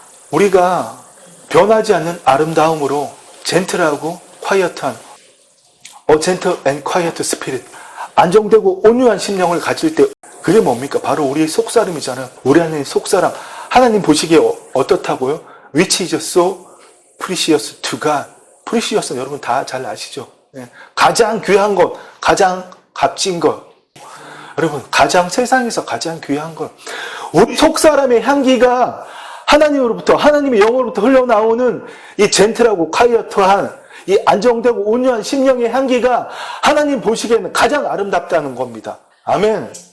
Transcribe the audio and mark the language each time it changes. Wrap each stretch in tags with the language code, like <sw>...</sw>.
<ko>우리가 변하지 않는 아름다움으로 젠틀하고 quiet한</ko> <en>a gentle and quiet spirit,</en> <ko>안정되고 온유한 심령을 가질 때, 그게 뭡니까? 바로 우리의 속사람이잖아요. 우리 안에 속사람. 하나님 보시기에 어떻다고요?</ko> <en>Which is so precious to God.</en> <ko>Precious는 여러분 다 잘 아시죠? 예. 가장 귀한 것, 가장 값진 것. 여러분, 세상에서 가장 귀한 것. 우리 속사람의 향기가 하나님으로부터, 하나님의 영으로부터 흘러나오는 이 젠틀하고 콰이어트한, 이 안정되고 온유한 심령의 향기가 하나님 보시기에는 가장 아름답다는 겁니다. 아멘.</ko>